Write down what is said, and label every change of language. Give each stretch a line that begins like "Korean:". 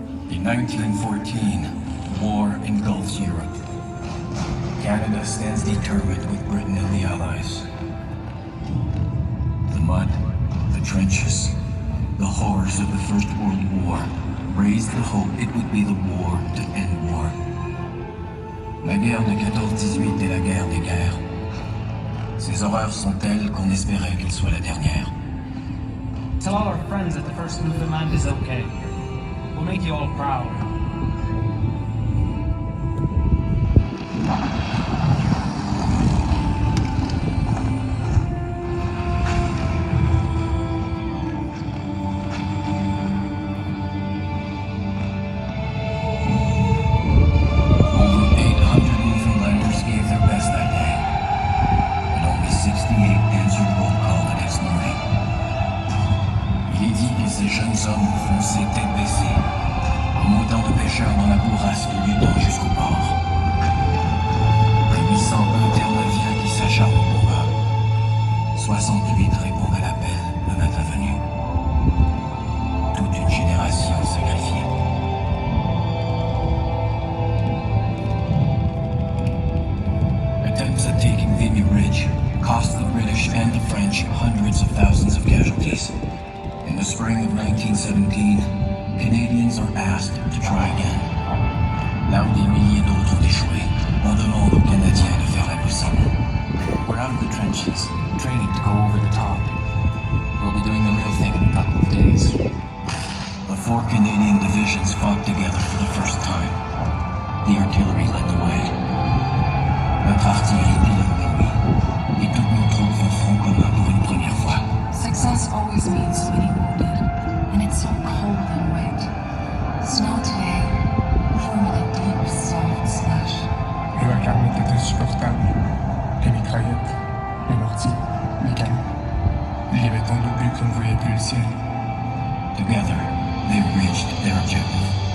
English: In 1914, war engulfs Europe. Canada stands determined with Britain and the Allies. The mud, the trenches, the horrors of the First World War raised the hope it would be the war to end war.
French: La guerre de 14-18 est la guerre des guerres. Ces horreurs sont telles qu'on espérait qu'elles soient la dernière.
English: Tell all our friends that the First Newfoundland is okay. We'll make you all proud. Over 800 Newfoundlanders gave their best that day, but only 68 answered roll call the next morning.
French: Il est dit que ces jeunes hommes fonçaient tête baissée, comme autant de pêcheurs dans la bourrasque luttant jusqu'au port. Les 801 Terre-Neuviens qui s'acharnent au combat. 68 répondent à l'appel le matin venu. Toute une génération sacrifiée.
English: Attempts at taking Vimy Ridge cost the British and the French hundreds of thousands of casualties. In the spring of 1917, Canadians are asked to try again.
French: Là où des milliers d'autres ont échoué, on demande aux Canadiens de faire l'impossible.
English: We're out of the trenches, training to go over the top. We'll be doing the real thing in a couple of days. The 4 Canadian divisions fought together for the first time. The artillery led the way.
French: Notre artillerie pilote les nuits. Et toutes nos troupes font front commun pour une première fois.
English: Success always means so many wounded, and it's so cold and wet. Snow today, forming a deep, soft slush.
French: Le vacarme était insupportable. Les mitraillettes, les mortiers, les canons. Il y avait tant de buts qu'on ne voyait plus le ciel.
English: Together, they reached their objective.